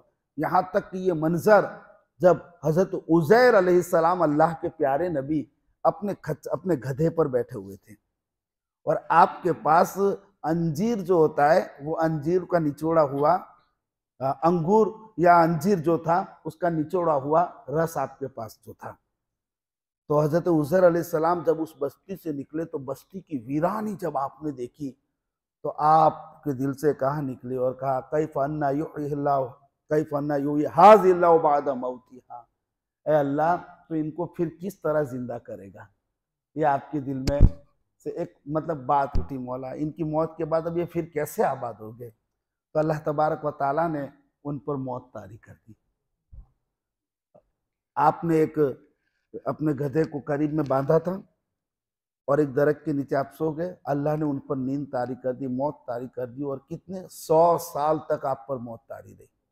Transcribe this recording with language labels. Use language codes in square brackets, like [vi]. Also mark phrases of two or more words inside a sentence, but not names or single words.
[ur] یہاں تک کہ یہ منظر جب حضرت عزیر علیہ السلام اللہ کے پیارے نبی اپنے گدھے پر بیٹھے ہوئے تھے، اور آپ کے پاس انجیر جو ہوتا ہے وہ انجیر کا نچوڑا ہوا انگور یا انجیر جو تھا اس کا نچوڑا ہوا رس آپ کے پاس جو تھا. تو حضرت عزیر علیہ السلام جب اس بستی سے نکلے تو بستی کی ویرانی جب آپ نے دیکھی تو آپ کے دل سے کہا نکلی اور کہا [ar] كيف أنى يحيي الله كيف أنى يحيي هذه الله بعد موتها. [ur] اے اللہ، تو ان کو پھر کس طرح زندہ کرے گا? یہ آپ کے دل میں سے ایک مطلب بات اٹھی، مولا ان کی موت کے بعد اب یہ پھر کیسے آباد ہو گئے? تو اللہ تبارک و تعالیٰ نے ان پر موت طاری کر دی. آپ نے ایک اپنے گدھے کو قریب میں باندھا تھا اور ایک درخت کے نیچے آپ سو گئے، اللہ نے ان پر نیند طاری کر دی، موت طاری کر دی، اور کتنے 100 سال تک آپ پر موت طاری رہی.